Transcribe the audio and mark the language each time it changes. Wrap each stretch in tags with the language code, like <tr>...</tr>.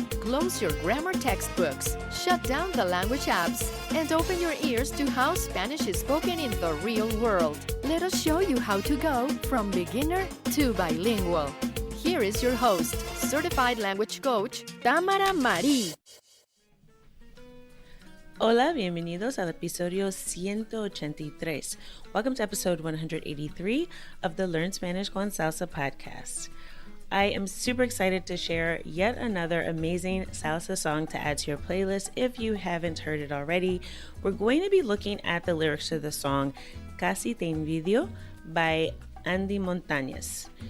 <en>Close your grammar textbooks, shut down the language apps, and open your ears to how Spanish is spoken in the real world. Let us show you how to go from beginner to bilingual. Here is your host, certified language coach, Tamara Marie.</en> <es>Hola, bienvenidos al episodio 183.</es> <en>Welcome to episode 183 of the Learn Spanish con Salsa podcast. I am super excited to share yet another amazing salsa song to add to your playlist if you haven't heard it already. We're going to be looking at the lyrics to the song Casi Te Envidio by Andy Montañéz.</en>